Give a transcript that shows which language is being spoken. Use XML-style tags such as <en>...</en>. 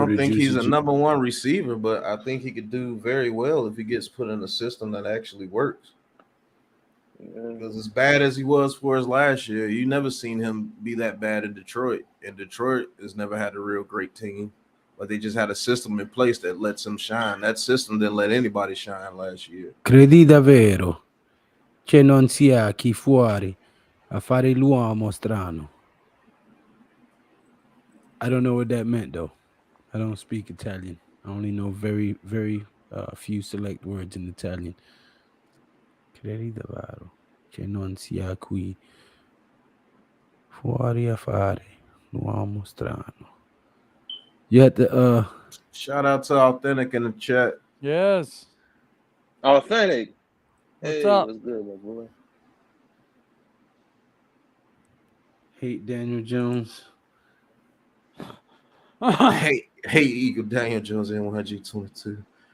<en>I don't think he's a number one receiver, but I think he could do very well if he gets put in a system that actually works. Because as bad as he was for his last year, you never seen him be that bad in Detroit. And Detroit has never had a real great team. But they just had a system in place that lets him shine. That system didn't let anybody shine last year.</en> <it>Credi davvero che non sia chi fuori a fare l'uomo strano.</it> <en>I don't know what that meant, though. I don't speak Italian. I only know very, very few select words in Italian.</en> <it>Credi davvero che non sia qui fuori a fare l'uomo strano.</it> <en>You had to shout out to Authentic in the chat. Yes. Authentic. What's up? What's good, my boy? Hate Daniel Jones. hate Eagle Daniel Jones in 1G22.</en>